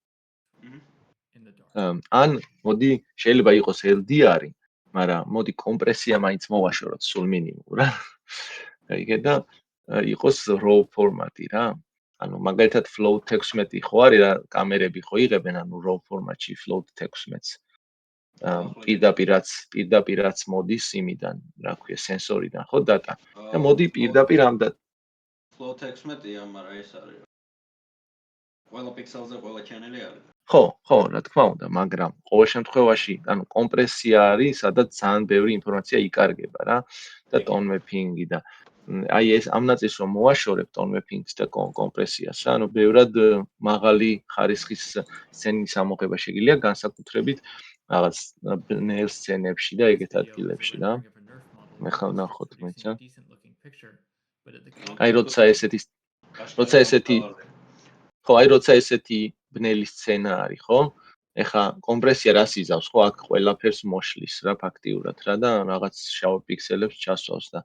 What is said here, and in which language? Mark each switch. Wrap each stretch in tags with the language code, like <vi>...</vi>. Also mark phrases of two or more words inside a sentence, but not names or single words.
<ka>ან მოდი შეიძლება იყოს LDR მაგრამ მოდი კომპრესია მაინც მოვაშოროთ სულ მინიმუმ რა გაიგე და იყოს RAW ფორმატი რა ანუ მაგალითად float 16 ხო არის რა კამერები ხო იღებენ ანუ RAW ფორმატში float 16-ს პირდაპირაც მოდის იმიდან რა ქვია სენსორიდან ხო data და მოდი პირდაპირ ამ float 16-ია მაგრამ ეს არის ყველა პიქსელზე ყველა ჩანელი არის ხო რა თქმა უნდა მაგრამ ყოველ შემთხვევაში ანუ კომპრესია არის სადაც ძალიან ბევრი ინფორმაცია იკარგება რა და</ka> <en>tone mapping-</en> <ka>ი და აი ეს ამ ნაწილს რომ მოვაშორებ</ka> <en>tone mapping-</en> <ka>ს და კომპრესიას რა ანუ ბევრად მაღალი ხარისხის სცენის ამოღება შეგიძლია განსაკუთრებით რაღაც ნელ სცენებში და ეგეთ ადგილებში რა მე ხარ ნახოთ მეცა აი როცა ესეთი ბნელი სცენა არის ხო ეხა კომპრესია რას იზავს ხო აქ ყველაფერს მოშლის რა ფაქტიურად რა და რაღაც შავ პიქსელებს ჩასვავს და</ka>